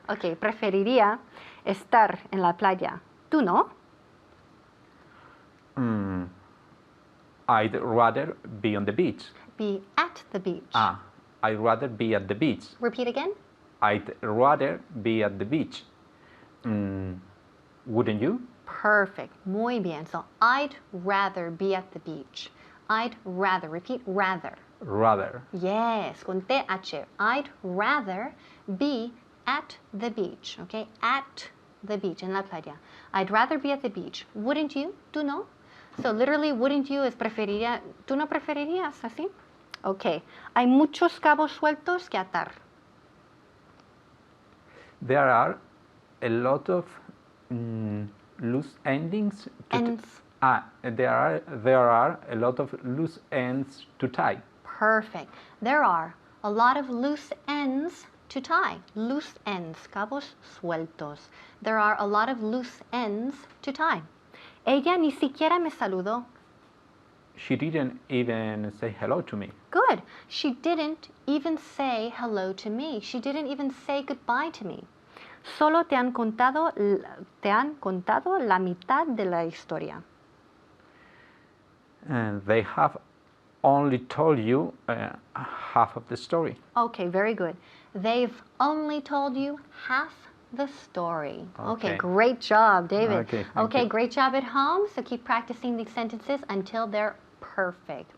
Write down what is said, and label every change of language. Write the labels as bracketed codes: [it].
[es] Okay, preferiría estar en la playa. ¿Tú no? [en] I'd rather be on the beach. Be at the beach. I'd rather be at the beach. Repeat again. I'd rather be at the beach. Wouldn't you? Perfect. [es] Muy bien. [en] So I'd rather be at the beach. I'd rather. Repeat, rather. Rather. Yes, [es] con [en] TH. I'd rather be at the beach. Okay, at the beach, [es] en la playa. [en] I'd rather be at the beach. Wouldn't you? [es] ¿Tú no? [en] So literally, wouldn't you [es] es preferiría. ¿Tú no preferirías así? Okay. Hay muchos cabos sueltos que atar. [en] There are a lot of loose endings. Ends. There are a lot of loose ends to tie. Perfect. There are a lot of loose ends to tie. Loose ends, [es] cabos sueltos. [en] There are a lot of loose ends to tie. [es] Ella ni siquiera me saludó. [en] She didn't even say hello to me. Good. She didn't even say hello to me. She didn't even say goodbye to me. [es] Solo te han contado la mitad de la historia. [en] And they have only told you half of the story. Okay, very good. They've only told you half the story. Okay, great job, David. Okay, thank you. Great job at home. So keep practicing these sentences until they're perfect.